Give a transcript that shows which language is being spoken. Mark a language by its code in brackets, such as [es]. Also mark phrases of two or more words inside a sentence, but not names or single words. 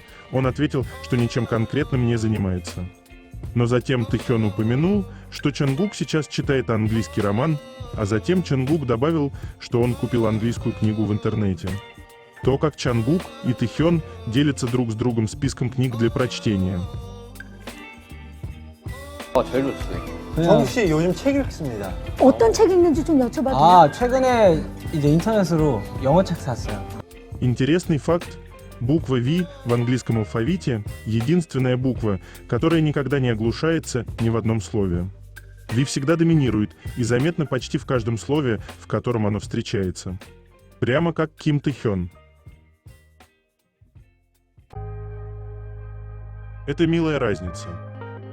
[ru] Он ответил, что ничем конкретным не занимается. Но затем Тэхён упомянул, что Чангук сейчас читает английский роман, а затем Чангук добавил, что он купил английскую книгу в интернете. То, как Чангук и Тэхён делятся друг с другом списком книг для прочтения. [ko] 제일 좋지. 정우 씨 요즘 책 읽습니다. 어떤 책 읽는지 좀 여쭤봐도 돼요? 아, 최근에 이제 인터넷으로 영어 책 샀어요. [ru] Интересный факт. Буква V в английском алфавите – единственная буква, которая никогда не оглушается ни в одном слове. V всегда доминирует и заметно почти в каждом слове, в котором оно встречается. Прямо как Ким Тэхён. Это милая разница.